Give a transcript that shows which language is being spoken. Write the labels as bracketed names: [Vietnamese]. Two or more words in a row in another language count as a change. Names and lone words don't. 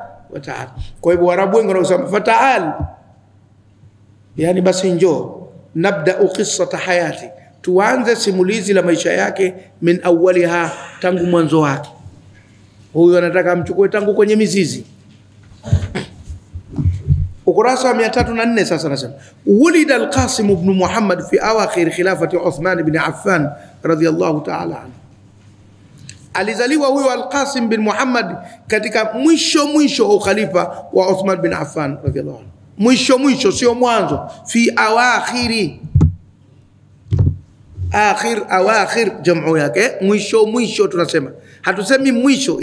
[Swahili] Kwa hivyo Waarabu wengi wanasema fataal, yani basi njoo. [Arabic] نبدأ قصة حياته, [Swahili] tuanze simulizi la maisha yake, [Arabic] من أولها, [Swahili] tangu mwanzo wake. Huyu anataka amchukue tangu kwenye mizizi. Ukurasa wa 304 sasa nasema, [Arabic] ولد القاسم بن محمد في أواخر خلافة عثمان بن عفان رضي الله تعالى عنه. [Swahili] Alizaliwa huyo al-Qasim bin Muhammad katika mwisho wa khalifa wa Uthman bin Affan [Arabic] رضي الله عنه. [Swahili] Mwisho sio mwanzo. [Arabic] في أواخر، أواخر [Swahili] jamu yake mwisho tunasema, hatusemi mwisho.